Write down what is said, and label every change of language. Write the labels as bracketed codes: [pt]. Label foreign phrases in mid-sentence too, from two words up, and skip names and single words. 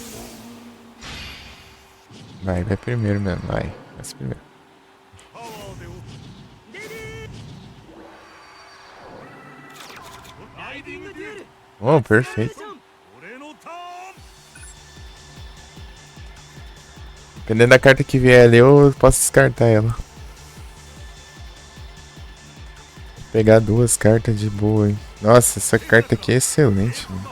[pt] Vai primeiro mesmo, vai. Vai primeiro. [ja] ライディングデュエル。 [pt] Oh, perfeito. [ja] 俺のターン。 [pt] Dependendo da carta que vier ali, eu posso descartar ela. Vou pegar 2 cartas de boa, hein? Nossa, essa carta aqui é excelente, mano.